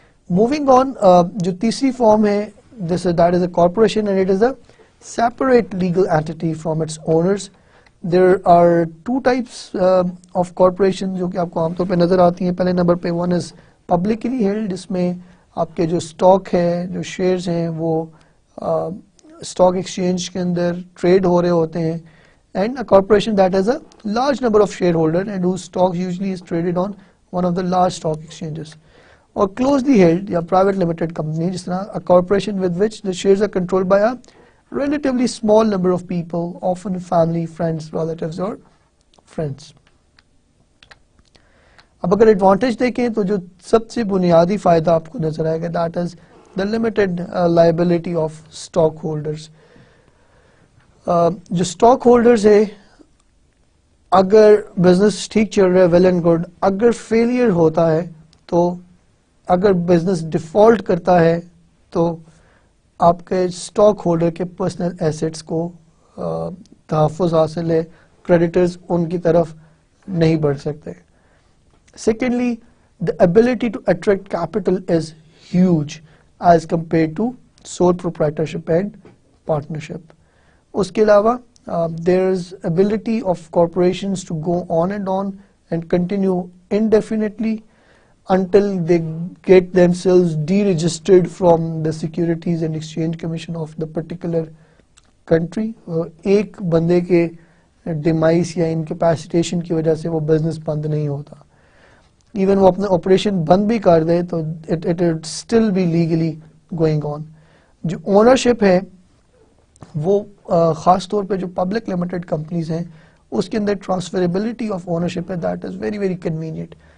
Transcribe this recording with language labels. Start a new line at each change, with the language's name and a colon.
English: moving on
Urdu: جو تیسری form ہے
English: That is a corporation and it is a separate legal entity from its owners. There are 2 types of corporation
Urdu: جو کہ آپ کو عام طور پہ نظر آتی ہیں. پہلے نمبر پہ
English: one is publicly held
Urdu: جس میں آپ کے جو اسٹاک ہے جو شیئرز ہیں وہ اسٹاک ایکسچینج کے اندر ٹریڈ ہو رہے ہوتے ہیں.
English: And a corporation that has a large number of shareholder and whose stock usually is traded on one of the large stock exchanges. Or closely held یا private limited company
Urdu: جس طرح
English: a corporation with which the shares are controlled by a relatively small number of people, often family, friends, relatives or friends.
Urdu: اب اگر advantage دیکھیں تو جو سب سے بنیادی فائدہ آپ کو نظر آئے گا
English: that is the limited liability of stockholders.
Urdu: جو اسٹاک ہولڈرز ہے اگر بزنس ٹھیک چل رہا ہے
English: Well and good.
Urdu: اگر فیلئر ہوتا ہے تو اگر بزنس ڈیفالٹ کرتا ہے تو آپ کے اسٹاک ہولڈر کے پرسنل ایسٹس کو تحفظ حاصل ہے. کریڈیٹرز ان کی طرف نہیں بڑھ سکتے.
English: Secondly the ability to attract capital is huge as compared to sole proprietorship and partnership.
Urdu: اس کے علاوہ
English: there is ability of corporations to go on and continue indefinitely until they get themselves deregistered from the Securities and Exchange Commission of the particular country.
Urdu: ایک بندے کے ڈیمائس یا incapacitation کی وجہ سے وہ بزنس بند نہیں ہوتا. ایون وہ اپنے آپریشن بند بھی کر دے تو
English: it still be legally going on.
Urdu: جو اونرشپ ہے وہ خاص طور پہ جو پبلک لمیٹڈ کمپنیز ہیں اس کے اندر ٹرانسفریبلٹی آف اونرشپ ہے
English: That is very very convenient.